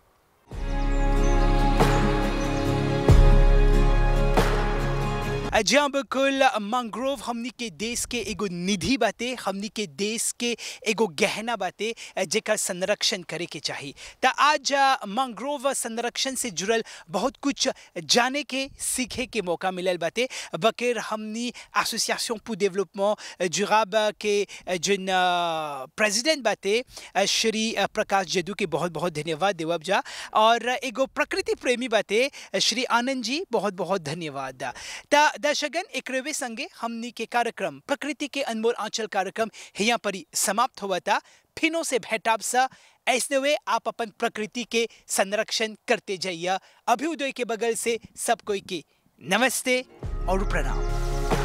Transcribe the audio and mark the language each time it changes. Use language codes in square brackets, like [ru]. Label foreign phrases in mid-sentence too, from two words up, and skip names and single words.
[bho] जहाँ बिल्कुल मैंग्रोव हमनी के देश के एगो निधि बाते, हमनी के देश के एगो गहना बाते जेकर संरक्षण करे के चाहिए। तो आज मैंग्रोव संरक्षण से जुड़ल बहुत कुछ जाने के सीखे के मौका मिलल बाते। बकेर हमनी एसोसिएशन pour développement durable के जिन प्रेसिडेंट बाते श्री प्रकाश जदू के बहुत बहुत धन्यवाद देवब जा और एगो प्रकृति प्रेमी बाते श्री आनंद जी बहुत बहुत धन्यवाद। दर्शकगण एकरवे संगे हमनी के कार्यक्रम प्रकृति के अनमोल आंचल कार्यक्रम यहाँ पर समाप्त हुआ था। फिनो से भेटाब सा ऐसे वे आप अपन प्रकृति के संरक्षण करते जाइए। अभ्युदय के बगल से सब कोई के नमस्ते और प्रणाम।